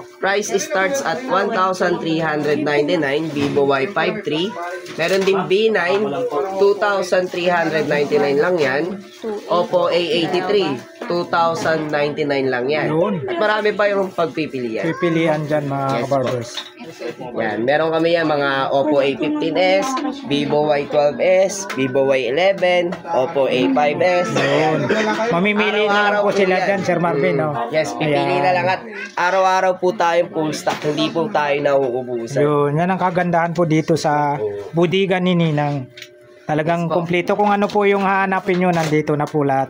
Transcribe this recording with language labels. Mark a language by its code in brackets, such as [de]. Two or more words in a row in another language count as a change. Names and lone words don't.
[en] Price starts at 1,399 Vivo Y53. [tl] Meron din B9, 2,399 lang yan. Oppo A83, 2,099 lang yan. Yun. At marami pa yung pagpipilian. Pipilian dyan, mga Yes, kabarbers. Yan, meron kami yan mga Oppo A15s, Vivo Y12s, Vivo Y11, Oppo A5s. Yun. Mamimili na lang po sila dyan, Sir Marvin. No? Yes, pipili na lang at araw-araw po tayong full stock, hindi po tayo nauubusan. Yun, yan ang kagandahan po dito sa Bodega ni Ninang. Talagang kumpleto kung ano po yung hahanapin nyo, nandito na po lahat.